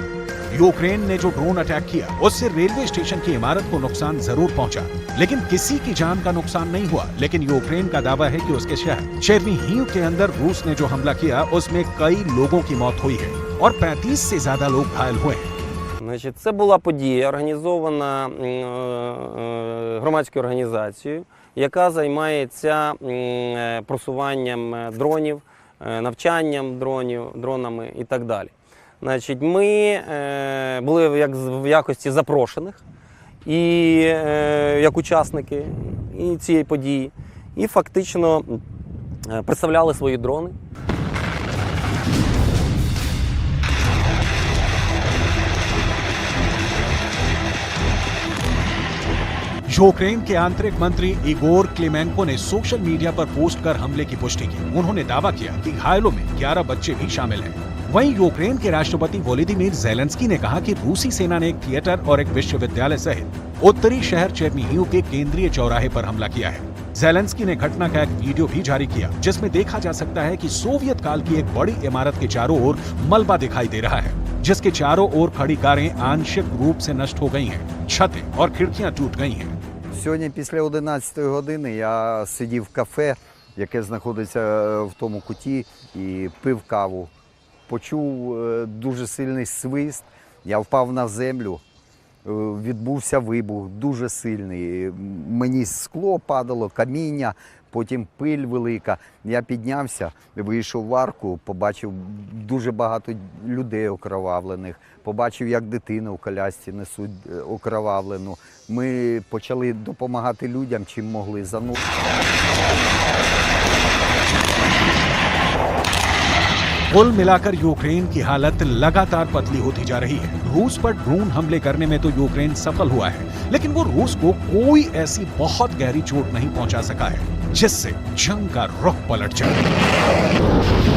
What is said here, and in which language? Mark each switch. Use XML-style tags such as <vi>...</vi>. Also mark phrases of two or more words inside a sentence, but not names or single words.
<hi>यूक्रेन ने जो</hi> <en>drone attack</en> <hi>किया उससे रेलवे स्टेशन की इमारत को नुकसान जरूर पहुंचा, लेकिन किसी की जान का नुकसान नहीं हुआ। लेकिन यूक्रेन का दावा है कि उसके शहर चेर्निहिव के अंदर रूस ने जो हमला किया उसमें कई लोगों की मौत हुई है और 35 से ज्यादा लोग घायल हुए हैं।</hi> <uk>Значить, це була подія, організована громадською організацією, яка займається просуванням дронів, навчанням дронами і так далі. Значить, ми були в якості запрошених і як учасники цієї події, і фактично представляли свої дрони.</uk> <hi>यूक्रेन के आंतरिक मंत्री इगोर क्लेमेंको ने</hi> <en>social media</en> <hi>पर पोस्ट कर हमले की पुष्टि की। उन्होंने दावा किया कि घायलों में 11 बच्चे भी शामिल हैं। वहीं यूक्रेन के राष्ट्रपति वोलोदिमीर ज़ेलेंस्की ने कहा कि रूसी सेना ने एक थिएटर और एक विश्वविद्यालय सहित उत्तरी शहर चेर्निहिव के केंद्रीय चौराहे पर हमला किया है। ज़ेलेंस्की ने घटना का एक वीडियो भी जारी किया, जिसमें देखा जा सकता है कि सोवियत काल की एक बड़ी इमारत के चारों ओर मलबा दिखाई दे रहा है, जिसके चारों ओर खड़ी कारें आंशिक रूप से नष्ट हो गई हैं, छतें और खिड़कियां टूट गई हैं।</hi> <uk>Сьогодні після 11 години я сидів в кафе яке знаходиться в тому куті, і пив каву. Почув дуже сильний свист, я впав на землю, відбувся вибух дуже сильний. Мені скло падало, каміння, потім пиль велика. Я піднявся, вийшов в арку, побачив дуже багато людей окровавлених, побачив, як дитину в колясці несуть окровавлену. Ми почали допомагати людям, чим могли.</uk> <hi>कुल मिलाकर यूक्रेन की हालत लगातार पतली होती जा रही है। रूस पर ड्रोन हमले करने में तो यूक्रेन सफल हुआ है, लेकिन वो रूस को कोई ऐसी बहुत गहरी चोट नहीं पहुंचा सका है जिससे जंग का रुख पलट जाए।</hi>